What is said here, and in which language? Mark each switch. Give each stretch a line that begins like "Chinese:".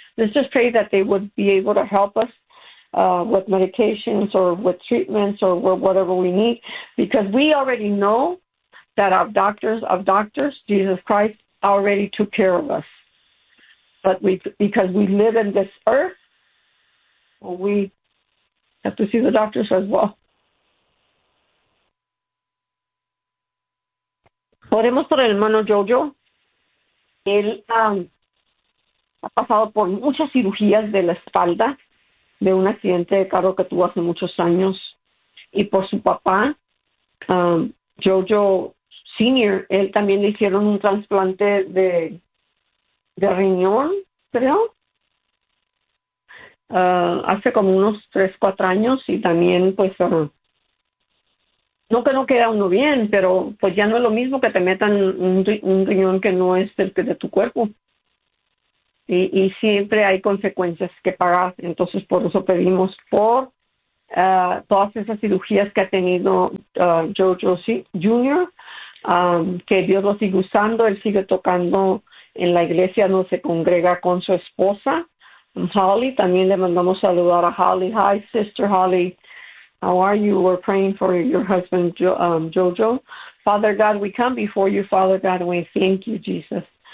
English: Let's just pray that they would be able to help us with medications or with treatments or whatever we need, because we already know that our doctors, Jesus Christ, already took care of us. But because we live in this earth, well, we have to see the doctors as well.
Spanish: Oremos por el hermano Jojo. Él ha pasado por muchas cirugías de la espalda, de un accidente de carro que tuvo hace muchos años, y por su papá, Jojo Senior, él también le hicieron un trasplante de riñón, creo, hace como unos 3, 4 años, y también, pues, no que no queda uno bien, pero pues ya no es lo mismo que te metan un riñón que no es el que de tu cuerpo. Y siempre hay consecuencias que pagar. Entonces, por eso pedimos por todas esas cirugías que ha tenido Jojo Jr., que Dios lo siga usando. Él sigue tocando en la iglesia donde se congrega con su esposa, Holly. También le mandamos saludar a Holly.
English: Hi, Sister Holly. How are you? We're praying for your husband, Jojo. Father God, we come before you, Father God, and we thank you, Jesus.